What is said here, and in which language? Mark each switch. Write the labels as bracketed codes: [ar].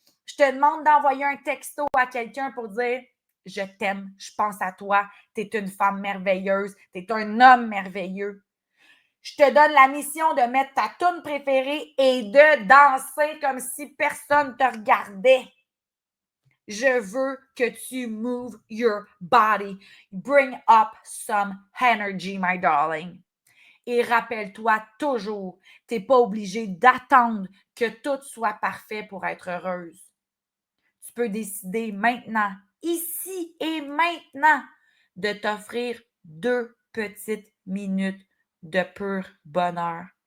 [fr] Je te demande d'envoyer un texto à quelqu'un pour dire je t'aime, je pense à toi, tu es une femme merveilleuse, tu es un homme merveilleux. Je te donne la mission de mettre ta toune préférée et de danser comme si personne te regardait. Je veux que tu [en] move your body. Bring up some energy, my darling. [fr] Et rappelle-toi toujours, tu n'es pas obligé d'attendre que tout soit parfait pour être heureuse. Tu peux décider maintenant, ici et maintenant, de t'offrir 2 petites minutes de pur bonheur.